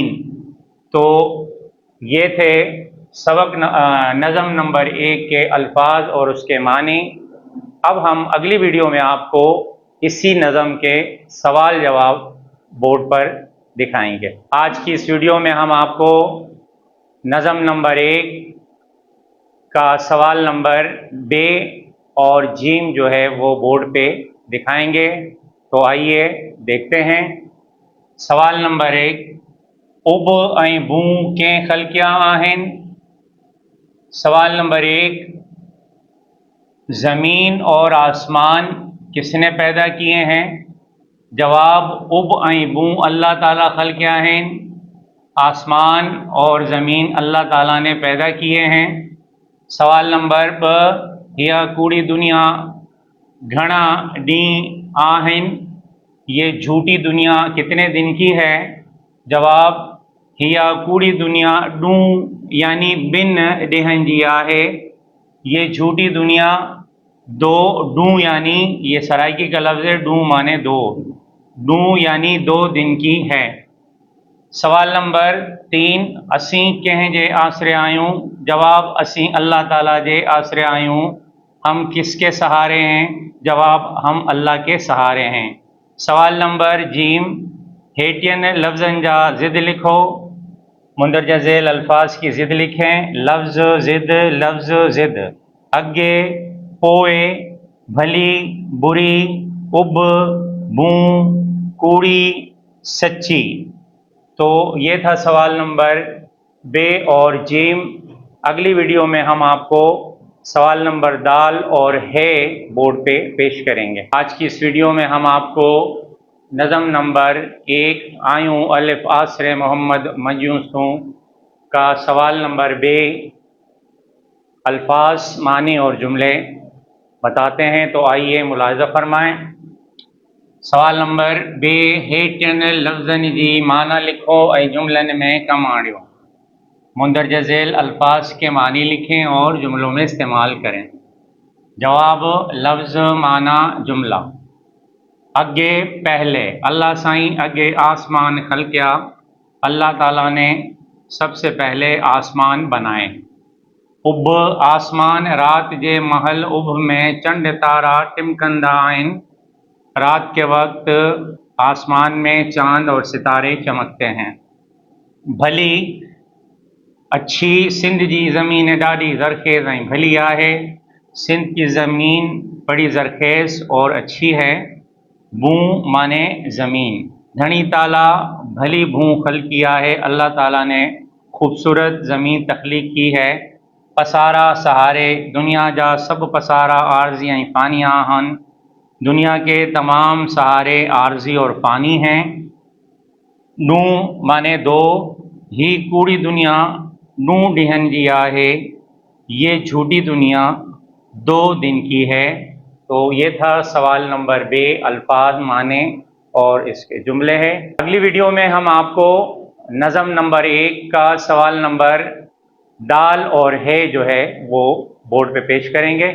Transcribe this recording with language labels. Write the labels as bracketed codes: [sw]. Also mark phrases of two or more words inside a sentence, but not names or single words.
[ur] تو یہ تھے سبق نظم نمبر 1 کے الفاظ اور اس کے معنی۔ اب ہم اگلی ویڈیو میں آپ کو اسی نظم کے سوال جواب بورڈ پر دکھائیں گے۔ آج کی اس ویڈیو میں ہم آپ کو نظم نمبر 1 کا سوال نمبر بے اور جیم جو ہے وہ بورڈ پہ دکھائیں گے. تو آئیے دیکھتے ہیں۔ سوال نمبر 1, [sd] उब ऐं बू कंहिं ख़ल्क़िया आहिनि। [ur] سوال نمبر 1، زمین اور آسمان کس نے پیدا کیے ہیں. [sd] जवाब, उब ऐं बू अल्लाह ताला ख़ल्क़िया आहिनि। [ur] آسمان اور زمین اللہ تعالیٰ نے پیدا کیے ہیں. [sd] सवाल नंबर 2, यह कूड़ी दुनिया घणा ॾींहं आहिनि। [ur] یہ جھوٹی دنیا کتنے دن کی ہے. [sd] जवाब, यह कूड़ी दुनिया ॾूं यानी ॿिनि ॾींहंनि जी आहे। [ur] یہ جھوٹی دنیا دو ॾूं یعنی یہ سرائیکی کا لفظ ہے، ॾूं معنی دو، ॾूं یعنی 2 دن کی ہے। [sd] सवाल नंबर 3, असीं कंहिं जे आसरे आहियूं। जवाब, असीं अल्लाह ताला जे आसरे आहियूं। [ur] ہم کس کے سہارے ہیں. جواب، ہم اللہ کے سہارے ہیں۔ سوال نمبر جیم, [sd] हेठियनि लफ्ज़नि जा ज़िद लिखो। [ur] مندرجہ ذیل الفاظ کی ضد لکھیں. [sd] लफ्ज़ ज़िद, लफ्ज़ ज़िद, अगे, पोए, भली, बुरी, उब, बूं, कूड़ी, सच्ची। [ur] تو یہ تھا سوال نمبر بے اور جیم. اگلی ویڈیو میں ہم آپ کو سوال نمبر دال اور ہے بورڈ پہ پیش کریں گے. آج کی اس ویڈیو میں ہم آپ کو نظم نمبر 1 आयूं अलिफ आसरे मोहम्मद मयूसूं کا سوال نمبر بے، الفاظ، معانی اور جملے بتاتے ہیں। تو آئیے ملاحظہ فرمائیں. [sd] सवाल नंबर बे, हेठियनि लफ़्ज़नि जी माना लिखो ऐं जुमलनि में कम आणियो। [ur] مندرجہ ذیل الفاظ کے معانی لکھیں اور جملوں میں استعمال کریں. [sd] जवाब, लफ्ज़, माना, जुमला। अगे, पहले, अल्लाह साईं अगे आसमान ख़ल्क़िया। [ur] اللہ تعالیٰ نے سب سے پہلے آسمان بنائے. [sd] उब, आसमान, रात जे महल उब में चंड तारा टिमकंदा आहिनि। [ur] رات کے وقت آسمان میں چاند اور ستارے چمکتے ہیں. [sd] भली, अच्छी, सिंध जी ज़मीन ॾाढी ज़रख़ेज़ ऐं भली आहे। [ur] سندھ کی زمین بڑی زرخیز اور اچھی ہے. [sd] बूं माने ज़मीन। धनी ताला भली बूं ख़ल्क़ी आहे। [ur] اللہ تعالیٰ نے خوبصورت زمین تخلیق کی ہے. [sd] पसारा, सहारे, दुनिया जा सब पसारा आर्जी ऐं फ़ानी आहिनि। [ur] دنیا کے تمام سہارے عارضی اور فانی ہیں. [sd] ॾूं माने 2, ही कूड़ी दुनिया 2 ॾींहंनि जी आहे। [ur] یہ جھوٹی دنیا 2 دن کی ہے. تو یہ تھا سوال نمبر بے، الفاظ، معانی اور اس کے جملے ہیں. اگلی ویڈیو میں ہم آپ کو نظم نمبر 1 کا سوال نمبر دال اور ہے جو ہے وہ بورڈ پہ پیش کریں گے.